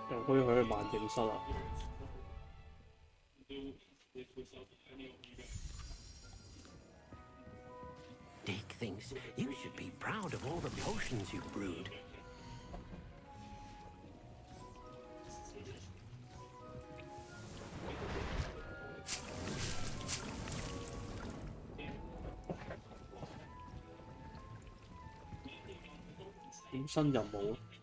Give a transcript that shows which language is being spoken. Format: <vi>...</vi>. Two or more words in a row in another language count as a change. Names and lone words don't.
<yue>可以去萬影室啊。</yue> <en>Dick thinks you should be proud of all the potions you've brewed.</en> <yue>點新任務？</yue>